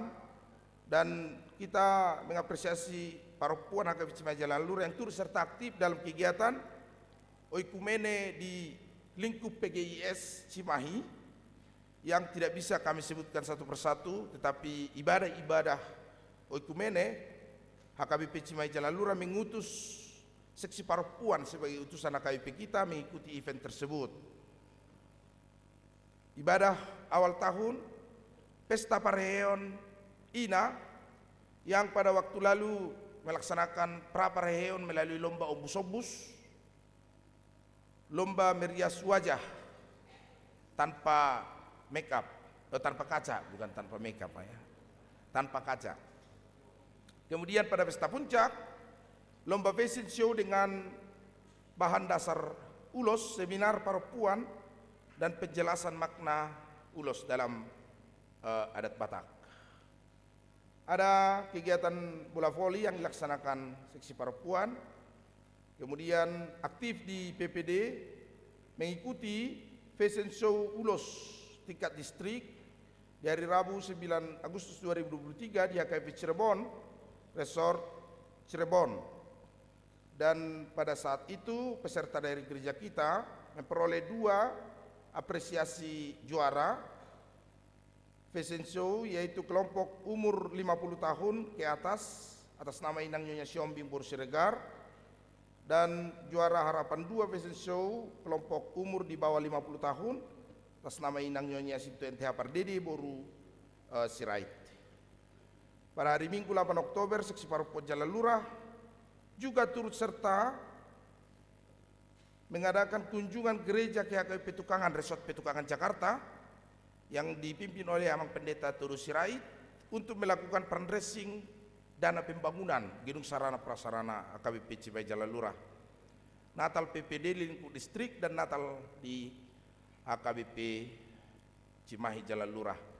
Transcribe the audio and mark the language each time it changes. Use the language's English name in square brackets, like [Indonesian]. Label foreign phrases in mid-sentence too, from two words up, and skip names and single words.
[Indonesian] dan kita mengapresiasi Paropuan HKBP Cimahi Jalan Lurah yang turut serta aktif dalam kegiatan oikumene di lingkup PGIS Cimahi yang tidak bisa kami sebutkan satu persatu, tetapi ibadah-ibadah oikumene HKBP Cimahi Jalan Lurah mengutus Seksi Paropuan sebagai utusan HKBP kita mengikuti event tersebut. Ibadah awal tahun, pesta pareheon INA yang pada waktu lalu melaksanakan prapareheon melalui lomba ombus-ombus, lomba merias wajah tanpa [English] make up, [Indonesian] tanpa kaca, bukan tanpa [English] make up [Indonesian] ya, tanpa kaca. Kemudian pada pesta puncak, lomba [English] fashion show [Indonesian] dengan bahan dasar ulos, seminar Paropuan, dan penjelasan makna ulos dalam adat Batak. Ada kegiatan bola voli yang dilaksanakan Seksi Paropuan, kemudian aktif di PPD mengikuti [English] fashion show [Indonesian] ulos tingkat distrik di hari Rabu 9 Agustus 2023 di HKBP Cirebon, Resort Cirebon. Dan pada saat itu peserta dari gereja kita memperoleh 2 apresiasi juara [English] fashion show, [Indonesian] yaitu kelompok umur 50 tahun ke atas nama Inang Nyonya Siombing Bor Siregar, dan juara harapan 2 [English] fashion show [Indonesian] kelompok umur di bawah 50 tahun atas nama Inang Nyonya Sintu NTH Pardede Boru Sirait. Pada hari Minggu 8 Oktober Seksi Paropuan Jalan Lurah juga turut serta mengadakan kunjungan gereja ke HKBP Petukangan, Resort Petukangan Jakarta yang dipimpin oleh Amang Pendeta Turus Sirait untuk melakukan fundraising dana pembangunan gedung sarana prasarana HKBP Cimahi Jalan Lurah, Natal PPD lingkup distrik dan Natal di HKBP Cimahi Jalan Lurah.